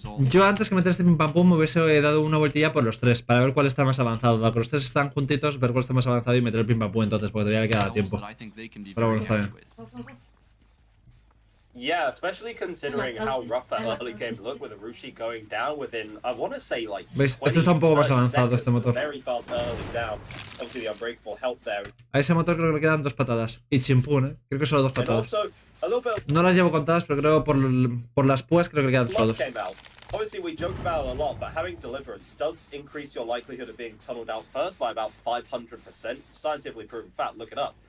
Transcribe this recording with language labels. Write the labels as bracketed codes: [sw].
[es] Yo antes que meter este pim pam pum me hubiese dado una vueltilla por los tres para ver cuál está más avanzado. Para que los tres están juntitos, ver cuál está más avanzado y meter el pim pam pum entonces, porque todavía le queda tiempo. Pero bueno, está bien. [en] Yeah, especially considering how rough that early game looked with Arushi going down within, I want to say, like, [es] ¿Veis? Este está un poco más avanzado, este motor. [en] Very fast early down. Obviously the unbreakable help there. [es] A ese motor creo que le quedan 2 patadas. Y chimpún, Creo que solo 2 patadas. No las llevo contadas, pero creo por las púas creo que le quedan solo 2. [en] Obviously, we joke about it a lot, but having Deliverance does increase your likelihood of being tunneled out first by about 500%. Scientifically proven fact, look it up.